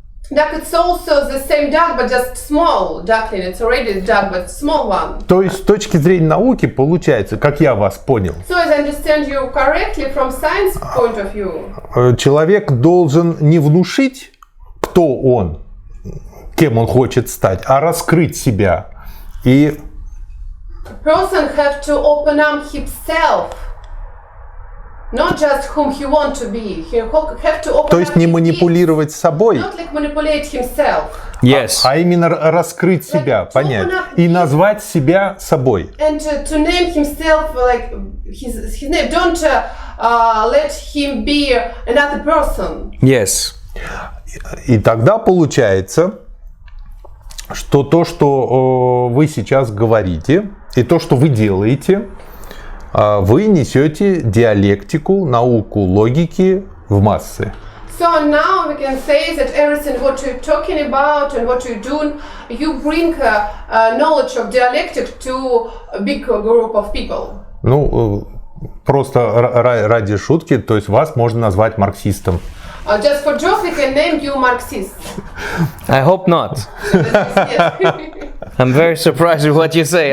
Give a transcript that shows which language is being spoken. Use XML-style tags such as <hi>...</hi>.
<en>Duck, it's also the same duck, but just small duckling. It's already a duck, but small one.</en> <ru>То есть, с точки зрения науки, получается, как я вас понял,</ru> <en>So as I understand you correctly, from science point of view,</en> <ru>человек должен не внушить, кто он, кем он хочет стать, а раскрыть себя. И</ru> <en>a person have to open up himself, not just whom he want to be. He have to open</en> <ru>то есть</ru> <en>up</en> <ru>не</ru> <en>his</en> <ru>манипулировать собой,</ru> <en>not like manipulate himself. Yes.</en> <ru>а именно раскрыть себя, понять и назвать себя собой.</ru> <en>And to name himself like his name. Don't let him be another person. Yes.</en> <ru>И тогда получается, что то, что вы сейчас говорите, и то, что вы делаете, вы несете диалектику, науку логики в массы.</ru> <en>So now we can say that everything what you're talking about and what you're doing, you bring knowledge of dialectic to a big group of people.</en> <ru>Ну, просто ради шутки, то есть вас можно назвать марксистом.</ru> <en>Just for joke, we can name you Marxist. I hope not. Yes. I'm very surprised with what you say.</en>